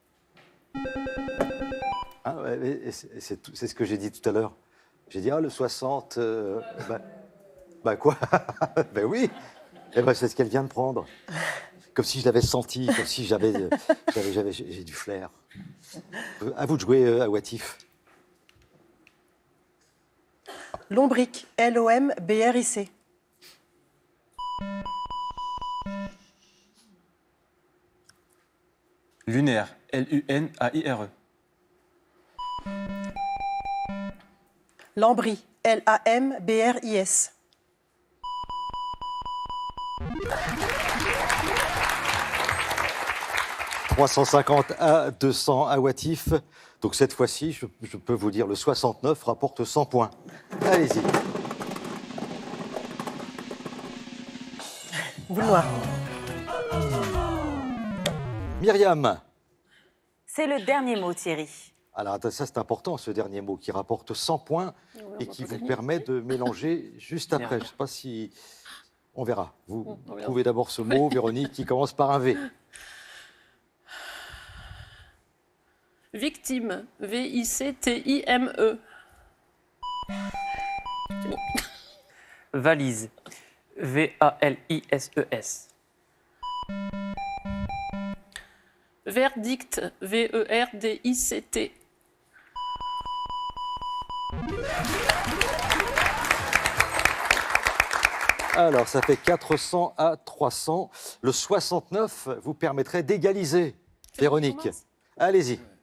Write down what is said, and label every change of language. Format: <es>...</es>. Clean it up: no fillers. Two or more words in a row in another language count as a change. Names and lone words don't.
<fr>Ah, ouais, c'est ce que j'ai dit tout à l'heure. J'ai dit, ah, le 60, bah quoi. Ben oui. Eh ben, c'est ce qu'elle vient de prendre. Comme si je l'avais senti, comme si j'ai du flair. À vous de jouer à Watif. Lombric. L-O-M-B-R-I-C. Lunaire, L-U-N-A-I-R-E. Lambris. L-A-M-B-R-I-S. « 350 à 200 à Watif. Donc cette fois-ci, je peux vous dire, le 69 rapporte 100 points. Allez-y. Boule noire. Myriam, C'est le dernier mot, Thierry. Alors, attends, ça, c'est important, ce dernier mot, qui rapporte 100 points et qui vous permet de mélanger juste après. Je ne sais pas si... On verra. Vous On verra. trouvez d'abord ce mot, Véronique, qui commence par un V. Victime. V-I-C-T-I-M-E. Valise. V-A-L-I-S-E-S. Verdict. V-E-R-D-I-C-T. Alors, ça fait 400 à 300. Le 69 vous permettrait d'égaliser, Véronique. commence. Allez-y.</fr>